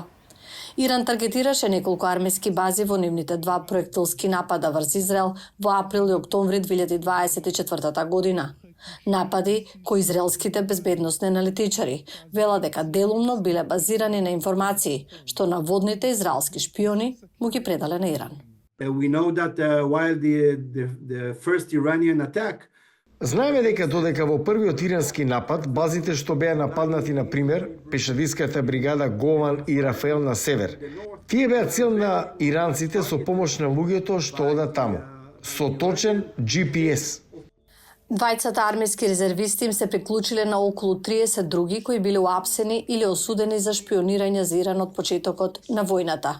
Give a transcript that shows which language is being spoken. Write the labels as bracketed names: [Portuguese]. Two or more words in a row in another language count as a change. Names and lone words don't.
[Macedonian] Иран таргетираше неколку армиски бази во нивните два проектилски напада врз Израел во април и октомври 2024 година. Напади кои израелските безбедносни аналитичари велат дека делумно биле базирани на информации што наводните израелски шпиони му ги предале на Иран. [English] We know that while the first Iranian attack [Macedonian] Знаеме дека додека во првиот ирански напад, базите што беа нападнати, на пример, пешадиската бригада Гован и Рафаел на север, тие беа цел на иранците со помош на луѓето што одат таму, со точен GPS. Двајцата армиски резервисти им се приклучиле на околу 30 други кои биле уапсени или осудени за шпионирање за Иран од почетокот на војната.